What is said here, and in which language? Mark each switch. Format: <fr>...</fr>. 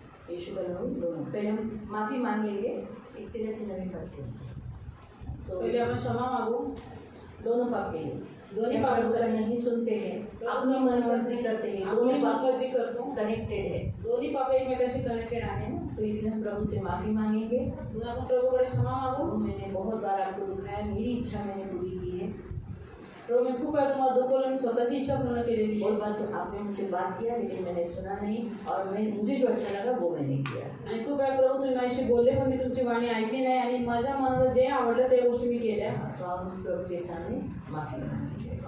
<hi>यीशु का लहू दोनों. पहले हम माफ़ी मांग लेंगे, एक तेरा चिन्ह भी पढ़ते हैं. तो</hi> <mr>पहिले आपण क्षमा मागू.</mr> <hi>दोनों पाप के लिए,</hi> <mr>दोन्ही पाप</mr> <hi>जरा नहीं सुनते हैं, अपनी मनमर्जी करते हैं, दोनों पाप</hi> <mr>जी करतो.</mr> <hi>कनेक्टेड है.</hi> <mr>दोन्ही पाप एकमेकांशी कनेक्टेड आहे ना.</mr> <hi>तो इसलिए हम प्रभु से माफी मांगेंगे।</hi> <mr>म्हणून आपण प्रभूकडे क्षमा मागू।</mr> <hi>मैंने बहुत बार आपको दुखाया, मेरी इच्छा मैंने पूरी की है।</hi> <mr>प्रभू मी खूप वेळा तुम्हाला दुखवलं, मी स्वतःची इच्छा पूर्ण केलेली आहे।</mr> <hi>बहुत बार तो आपने मुझसे बात किया लेकिन मैंने सुना नहीं, और मुझे जो अच्छा लगा वो मैंने किया।</hi> <mr>आणि खूप वेळा प्रभू तुम्ही माझ्याशी बोलले पण मी तुमची वाणी ऐकली नाही आणि माझ्या मनाला जे आवडलं ते गोष्टी मी केल्या।</mr> <hi>तो आप हम प्रभु के सामने माफी मांगेंगे</hi>